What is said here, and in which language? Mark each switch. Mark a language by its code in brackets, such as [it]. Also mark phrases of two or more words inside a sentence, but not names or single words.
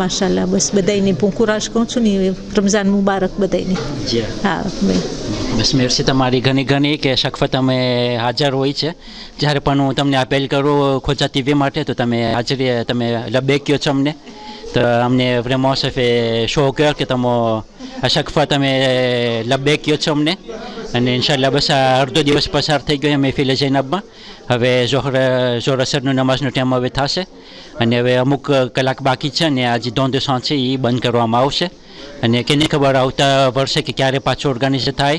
[gu] માશાલ્લાહ બસ બધાને પોંકુરાશ કહું છું ને. રમઝાન મુબારક બધાને. હા, બસ મેરસી તમારી ઘણી કે શખફત અમે હાજર હોય છે. જ્યારે પણ હું તમને અપીલ કરું ખોજા ટીવી માટે તો તમે હાજરી તમે લબેક કહો છો અમને. તો અમને [fr] vraiment ça fait chaud au cœur que [gu] તમે [fr] à chaque fois [gu] તમે લબેક કહો છો અમને. અને ઇન્શાલ્લાહ બસ આ અડધો દિવસ પસાર થઈ ગયો મહેફિલ ઝૈનબમાં. હવે ઝોહર અસરનું નમાઝનો ટાઈમ હવે થશે અને હવે અમુક કલાક બાકી છે અને આજે દોન દેસા છે એ બંધ કરવામાં આવશે. અને કેને ખબર આવતા વર્ષે કે ક્યારે પાછું ઓર્ગેનાઇઝ થાય.